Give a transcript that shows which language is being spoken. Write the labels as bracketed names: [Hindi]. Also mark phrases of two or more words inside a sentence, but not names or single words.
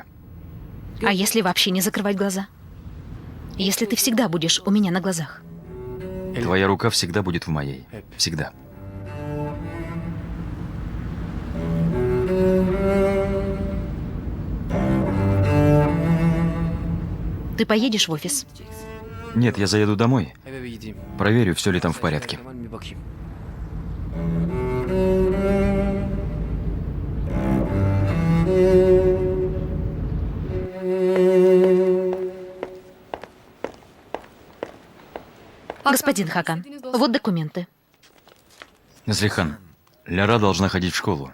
[Russian] А если вообще не закрывать глаза? Если ты всегда будешь у меня на глазах? Твоя рука всегда будет в моей. Всегда. Ты поедешь в офис? Нет, я заеду домой. [Turkish] Eve bir gideyim. [Russian] Проверю, все ли там в порядке. [Turkish] Var mı bir bakayım. [Russian] Господин Хакан, вот документы. Назлихан, Ляра должна ходить в школу.